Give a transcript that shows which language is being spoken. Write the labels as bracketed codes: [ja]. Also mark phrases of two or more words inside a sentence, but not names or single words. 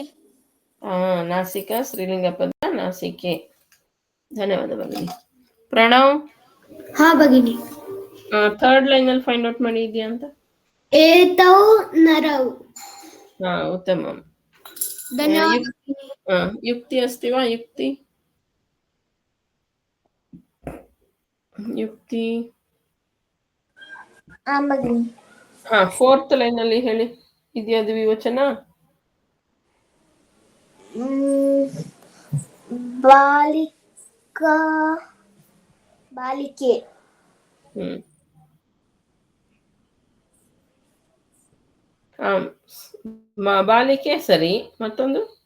[kn] ಹಾ ನಾಸಿಕ ಸ್ತ್ರೀಲಿಂಗ ಪದ ನಾಸಿಕೆ. [sa] ಧನ್ಯವಾದ ಭಗಿನಿ. ಪ್ರಣವ್ ಹಾ ಭಗಿನಿ. [en] third line [kn] ಅಲ್ಲಿ [en] find out [kn] ಮಾಡಿ ಇದೆಯಾ ಅಂತ. [sa] ಏತೌ ನರೌ. ಹಾ ಉತ್ತಮ. ಧನ್ಯವಾದ. ಯುಕ್ತಿ ಅಸ್ತಿ ವಾ? ಯುಕ್ತಿ ಆಂ ಭಗಿನಿ. [kn] ಹಾ [en] fourth line [kn] ಅಲ್ಲಿ ಹೇಳಿ, ಇದೆಯಾ ದ್ವಿವಚನ? [sa] ಬಾಲಿಕಾ ಬಾಲಿಕೆ. [kn] ಹ್ಮ್ ಬಾಲಿಕೆ ಸರಿ. ಮತ್ತೊಂದು